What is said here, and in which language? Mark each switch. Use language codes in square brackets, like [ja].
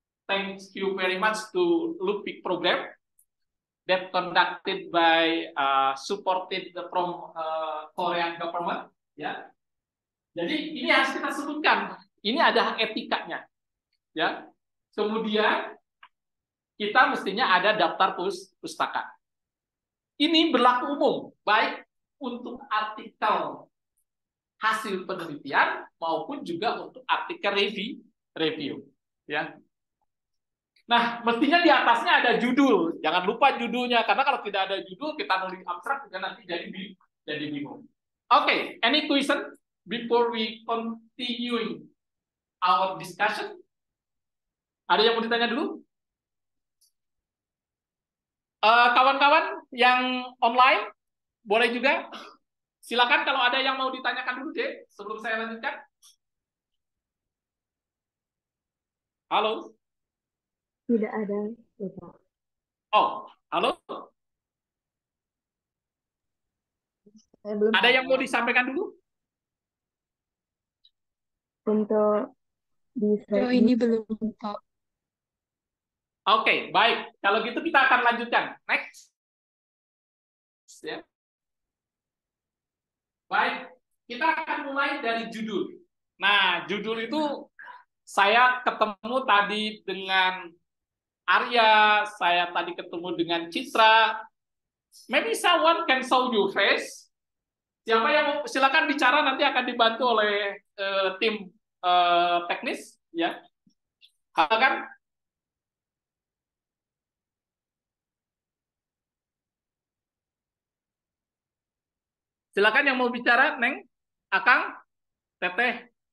[en] Thank you very much to Lupik program that conducted by supported from Korean government, ya. [id] Jadi ini harus kita sebutkan. Ini ada etikanya, ya. Kemudian kita mestinya ada daftar pustaka. Ini berlaku umum, baik untuk artikel hasil penelitian maupun juga untuk artikel review, ya. Nah, mestinya di atasnya ada judul. Jangan lupa judulnya, karena kalau tidak ada judul, kita nulis abstrak juga nanti jadi bingung. [en] Oke, any question before we continuing our discussion? [id] Ada yang mau ditanya dulu? Kawan-kawan yang online, boleh juga. Silakan kalau ada yang mau ditanyakan dulu deh, sebelum saya lanjutkan. Halo? Tidak ada, Bapak. Oh, halo? Saya belum Ada yang mau disampaikan dulu? untuk di Oh, ini belum, Pak. Oke, baik. Kalau gitu kita akan lanjutkan. Next. Ya. Baik, kita akan mulai dari judul. Nah, judul itu saya ketemu tadi dengan Arya, saya tadi ketemu dengan Citra. [en] Maybe someone can show you face. [id] Siapa yang mau, silakan bicara, nanti akan dibantu oleh tim teknis, ya. Silakan. Silakan yang mau bicara, Neng, Akang, Teteh.